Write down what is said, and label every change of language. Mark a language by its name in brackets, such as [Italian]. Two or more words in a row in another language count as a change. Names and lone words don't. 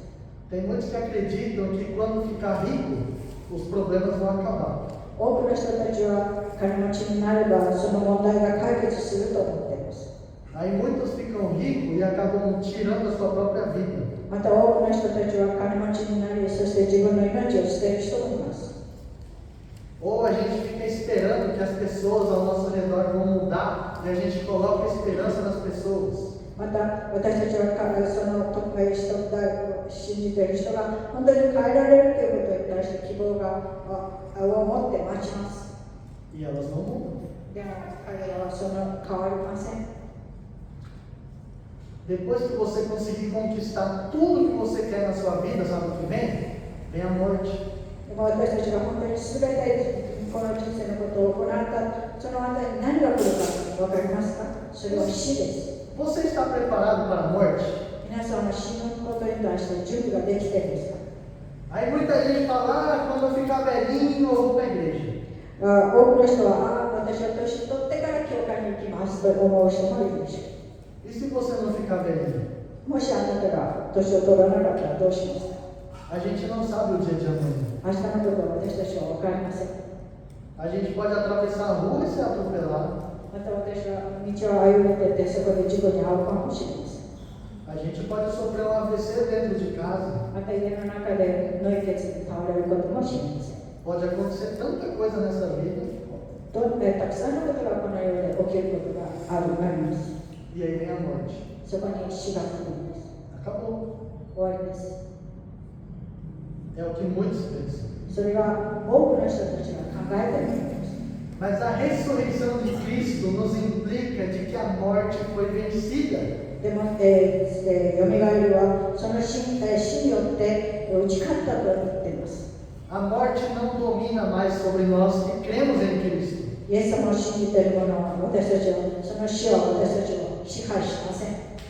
[Portuguese] Tem muitos que acreditam que quando ficar rico, os problemas vão acabar. [Japanese] 多くの人たちは金持ちになればその問題が解決すると思っています。 [Portuguese] Aí muitos ficam ricos e acabam tirando a sua própria vida. [Japanese] また多くの人たちは金持ちになり、そして自分の命を捨てる人もいます。 [Portuguese] Ou a gente fica esperando que as pessoas ao nosso redor vão mudar e a gente coloca esperança nas pessoas. [Japanese] また私たちはその信じている人が本当に変えられるということに対して希望を持って待ちます。 [Portuguese] E elas não mudam. [Japanese] でも彼らはその変わりません。 [Portuguese] Depois que você conseguir conquistar tudo que você quer na sua vida, sabe o que vem? Vem a morte. [Japanese] でも私たちが本当に全てこの人生のことを行ったその後に何が来るか分かりますか？それは死です。 [Portuguese] Você está preparado para a morte? [Japanese] 皆さんは死ぬことに対して準備ができているんですか？ [Portuguese] Aí muita gente fala, quando eu ficar velhinho eu vou para a igreja. [Japanese] 多くの人は私は年を取ってから教会に行きますと思う人もいるでしょう。 [Portuguese] E se você não ficar velhinho? [Japanese] もしあなたが年を取らなかったらどうしますか？ [Portuguese] A gente não sabe o dia de amanhã. [Japanese] 明日のことは私たちは分かりません。 [Portuguese] A gente pode atravessar a rua e ser atropelado. [Japanese] また私は道を歩いててそこで事故に遭うかもしれません。 [Portuguese] A gente pode sofrer um AVC dentro de casa. [Japanese] また家の中で脳血に倒れることもしれません。 [Portuguese] Pode acontecer tanta coisa nessa vida. [Japanese] たくさんのことがこの世で起きることがあります。 [Portuguese] E aí vem a morte. [Japanese] そこに死が来るんです。 [Portuguese] Acabou. [Japanese] 終わりです。 [Portuguese] É o que muitos pensam. [Japanese] それが多くの人たちが考えているんです。 [Portuguese] Mas a ressurreição de Cristo nos implica de que a morte foi vencida. [Japanese] でも、よみがえりはその死によって打ち勝ったと言っています。 [Portuguese] A morte não domina mais sobre nós que cremos em Cristo. [Japanese] イエス様を信じている者は私たちはその死は私たちを支配しません。